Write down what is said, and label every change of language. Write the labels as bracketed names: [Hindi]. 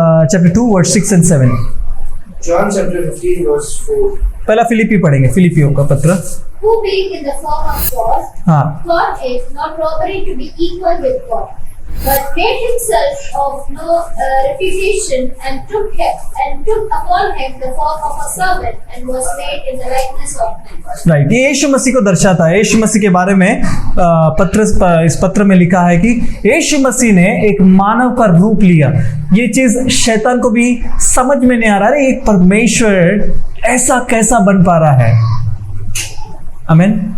[English] Chapter 2 verse 6 and 7। John chapter 15 verse 4। [Hindi] पहला फिलिपी पढ़ेंगे, फिलिपियों का पत्र। [English] Who being in the form of God, [Hindi] हाँ, [English] thought it not robbery to be equal with God, but made himself of no reputation, and took upon him the form of a servant, and was made in the likeness of men. [Hindi] Right, ये यीशु मसीह को दर्शाता है। यीशु मसीह के बारे में इस पत्र में लिखा है कि यीशु मसीह ने एक मानव का रूप लिया। ये चीज शैतान को भी समझ में नहीं आ रहा है, एक परमेश्वर ऐसा कैसा बन पा रहा है। आमीन।